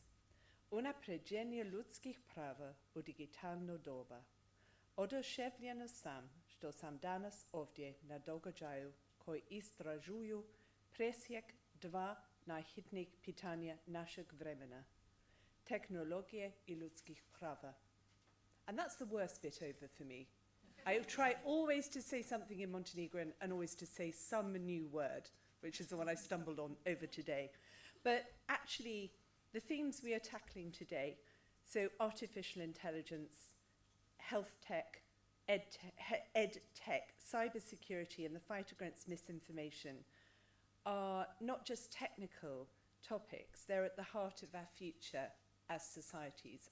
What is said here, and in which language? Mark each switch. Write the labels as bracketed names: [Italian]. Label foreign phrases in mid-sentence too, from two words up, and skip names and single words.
[Serbian] Unapređenje ljudskih prava u digitalno doba. Oduševljena sam što sam danas ovdje na događaju koji istražuju presjek dva najhitnijih pitanja našeg vremena, tehnologije i ljudskih prava. [English] And that's the worst bit over for me. I try always to say something in Montenegrin and always to say some new word, which is the one I stumbled on over today. But actually, the themes we are tackling today, so artificial intelligence, health tech, EdTech, cybersecurity, and the fight against misinformation, are not just technical topics, they're at the heart of our future as societies.